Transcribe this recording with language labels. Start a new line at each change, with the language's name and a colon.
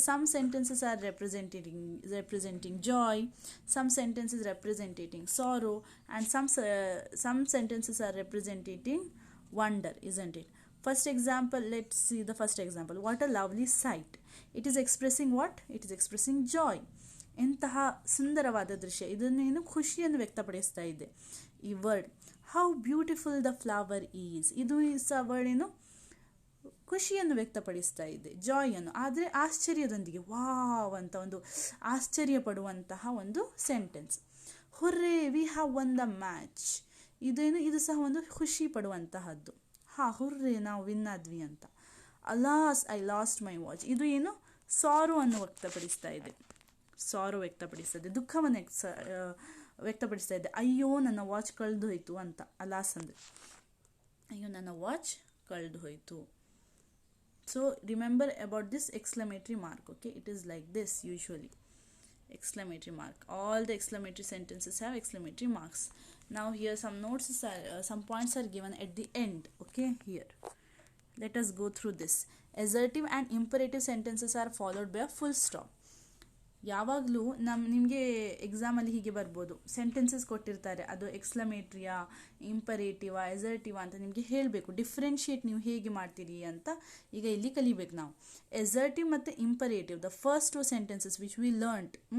English: Some sentences are representing joy, some sentences representing sorrow, and some sentences are representing wonder, isn't it? First example, let's see the first example. What a lovely sight. It is expressing what? It is expressing joy.
Kannada: ಎಂತಹ ಸುಂದರವಾದ ದೃಶ್ಯ, ಇದನ್ನೇನು ಖುಷಿಯನ್ನು ವ್ಯಕ್ತಪಡಿಸ್ತಾ ಇದೆ ಈ word.
English: how beautiful the flower is,
Kannada: ಇದು ಸಹ ವರ್ಡ್ ಏನು? ಖುಷಿಯನ್ನು ವ್ಯಕ್ತಪಡಿಸ್ತಾ ಇದೆ, ಜಾಯನ್ನು. ಆದರೆ ಆಶ್ಚರ್ಯದೊಂದಿಗೆ, ವಾವ್ ಅಂತ ಒಂದು ಆಶ್ಚರ್ಯ ಪಡುವಂತಹ ಒಂದು sentence.
English: hurray, we have won the match,
Kannada: ಇದೇನು? ಇದು ಸಹ ಒಂದು ಖುಷಿ ಪಡುವಂತಹದ್ದು. ಹುರ್ರೇ, ನಾವು ವಿನ್ ಆದ್ವಿ ಅಂತ.
English: alas, I lost my watch,
Kannada: ಇದು ಏನು? ಸಾರೋ ಅನ್ನು ವ್ಯಕ್ತಪಡಿಸ್ತಾ ಇದೆ. ಸಾರೋ ವ್ಯಕ್ತಪಡಿಸ್ತದೆ, ದುಃಖವನ್ನು ವ್ಯಕ್ತಪಡಿಸ್ತಾ ಇದೆ. ಅಯ್ಯೋ, ನನ್ನ ವಾಚ್ ಕಳೆದು ಹೋಯಿತು ಅಂತ. ಅಲಾಸ್ ಅಂದರೆ ಅಯ್ಯೋ, ನನ್ನ ವಾಚ್ ಕಳೆದು ಹೋಯಿತು.
English: So remember about this exclamatory mark, okay? It is like this usually. Exclamatory mark. All the exclamatory sentences have exclamatory marks. Now here some notes some points are given at the end, okay? Here let us go through this. Assertive and imperative sentences are followed by a full stop.
Kannada: ಯಾವಾಗಲೂ ನಿಮಗೆ ಎಕ್ಸಾಮಲ್ಲಿ ಹೀಗೆ ಬರ್ಬೋದು, sentences ಕೊಟ್ಟಿರ್ತಾರೆ, ಅದು ಎಕ್ಸ್ಕ್ಲಮೇಟ್ರಿಯಾ, ಇಂಪರೇಟಿವಾ, ಎಸರ್ಟಿವಾ ಅಂತ ನಿಮಗೆ ಹೇಳಬೇಕು. ಡಿಫ್ರೆನ್ಷಿಯೇಟ್ ನೀವು ಹೇಗೆ ಮಾಡ್ತೀರಿ ಅಂತ ಈಗ ಇಲ್ಲಿ ಕಲಿಬೇಕು ನಾವು.
English: Assertive ಮತ್ತು imperative, the first two sentences which we learned.